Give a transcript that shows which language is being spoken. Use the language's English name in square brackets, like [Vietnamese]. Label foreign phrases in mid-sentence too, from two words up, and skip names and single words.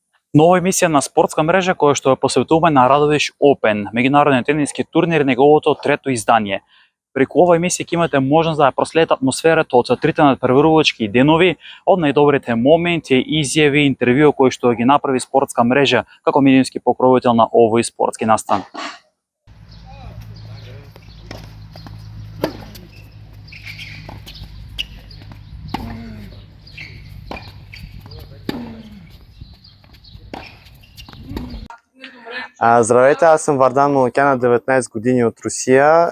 [Macedonian] Нова емисија на спортска мрежа која што ја посветуваме на Радовиш Open, меѓународен тениски турнир, неговото трето издание. Преку ова емисија ќе имате можност да ја проследите атмосферата од трите надпреварувачки денови, од најдобрите моменти, изјави, интервју кои што ги направи спортска мрежа како медиумски покровител на овој спортски настан. [Bulgarian] Здравейте, аз съм Вардан Малукян, на 19 години от Русия.